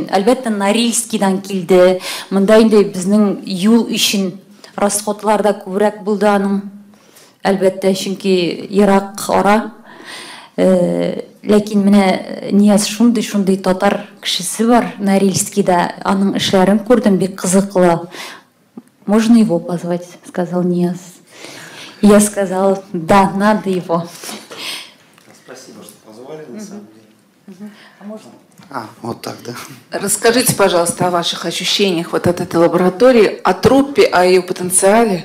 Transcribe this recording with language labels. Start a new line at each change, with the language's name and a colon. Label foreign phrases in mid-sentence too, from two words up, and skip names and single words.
Tatar: Әлбәттә Норильскийдан килде. Монда инде безнең юл өчен расходлар да күбрәк булды аның. Әлбәттә, чөнки ерак ара. Ләкин менә Нияз шундый татар кешесе бар Норильскийда. Аның эшләрен күрдем, бик кызыклы.
Russian: Можно его позвать, сказал Нияз. Я сказал, да, надо его. Спасибо, что позвали, на самом деле. А можно? Вот так, да. Расскажите, пожалуйста, о ваших ощущениях вот от этой лаборатории, о труппе, о ее потенциале.